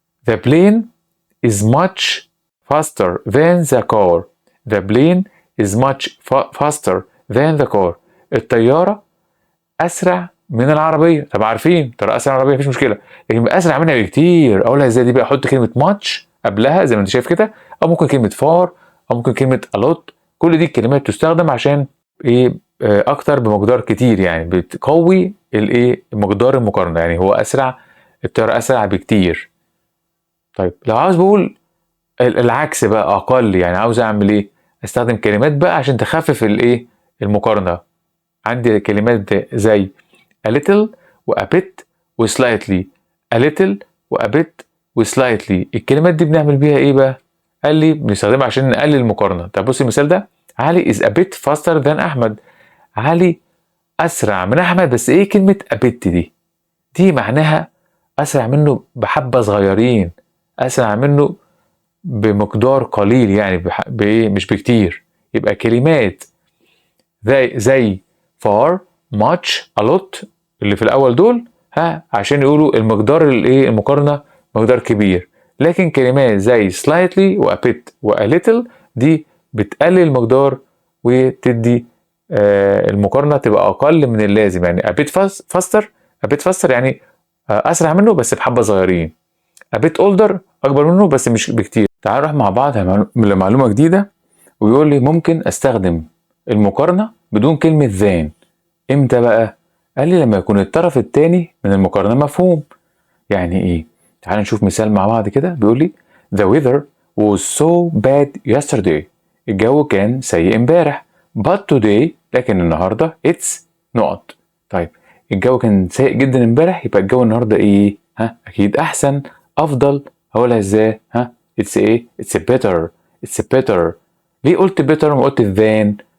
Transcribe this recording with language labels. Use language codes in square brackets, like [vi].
[en] The plane is much faster than the car. The plane is much faster than the car. [ar] الطيارة أسرع من العربية. طب عارفين ترى أسرع من العربية مفيش مشكلة، لكن أسرع منها بكتير. أقولها إزاي دي بقى؟ أحط كلمة much قبلها زي ما أنت شايف كده، أو ممكن كلمة far، أو ممكن كلمة a lot. كل دي الكلمات تستخدم عشان إيه؟ أكتر بمقدار كتير، يعني بتقوي الإيه؟ مقدار المقارنة. يعني هو أسرع، الطيارة أسرع بكتير. طيب لو عاوز بقول العكس بقى اقل، يعني عاوز اعمل ايه؟ استخدم كلمات بقى عشان تخفف الايه؟ المقارنه. عندي كلمات زي a little و a bit و slightly. [en] a little و a bit و slightly. [ar] الكلمات دي بنعمل بيها ايه بقى؟ قال لي بنستخدمها عشان نقلل المقارنه. طب بص المثال ده. [en] علي is a bit faster than احمد. [ar] علي اسرع من احمد، بس ايه كلمه a bit دي معناها اسرع منه بحبه صغيرين، اسرع منه بمقدار قليل، يعني بايه؟ مش بكتير. يبقى كلمات زي far much a lot اللي في الاول دول عشان يقولوا المقدار الايه؟ المقارنه مقدار كبير. لكن كلمات زي slightly و a bit و a little دي بتقلل المقدار وتدي المقارنه تبقى اقل من اللازم. يعني [en] a bit faster [ar] يعني اسرع منه بس بحبه صغيرين. [en] a bit older [ar] اكبر منه بس مش بكتير. تعالوا نروح مع بعض لمعلومة جديدة. ويقول لي ممكن استخدم المقارنة بدون كلمة than. امتى بقى؟ قال لي لما يكون الطرف الثاني من المقارنة مفهوم. يعني ايه؟ تعالوا نشوف مثال مع بعض كده. بيقول لي [en] the weather was so bad yesterday. [ar] الجو كان سيء امبارح. [en] but today [ar] لكن النهاردة it's نقط. طيب الجو كان سيء جدا امبارح، يبقى الجو النهاردة ايه؟ اكيد احسن، افضل. هقولها ازاي؟ it's ايه؟ [en] it's better. [ar] ليه قلت better ما قلت than؟